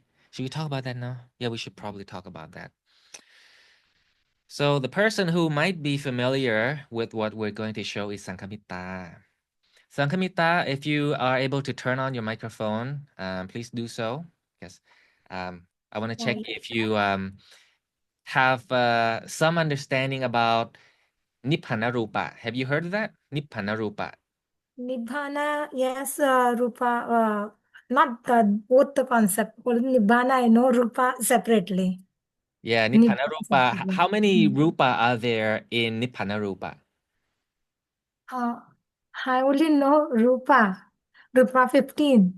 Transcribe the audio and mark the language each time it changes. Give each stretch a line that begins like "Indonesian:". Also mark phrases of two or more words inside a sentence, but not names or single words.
English: Should we talk about that now? Yeah, we should probably talk about that. So the person who might be familiar with what we're going to show is Sankamita. Sankamita, if you are able to turn on your microphone, please do so. Yes. I want to check if you have some understanding about
Pali: Nibbana Rupa.
English: Have you heard of that?
Pali: Nibbana Rupa.
English: Nibbana, yes, Rupa, not both the concept. Only Nibbana, I know Rupa separately. Yeah, Nibbana Nibbana Rupa. separately. How many Rupa are there in
Pali: Nibbana Rupa?
English: I only know Rupa, Rupa 15.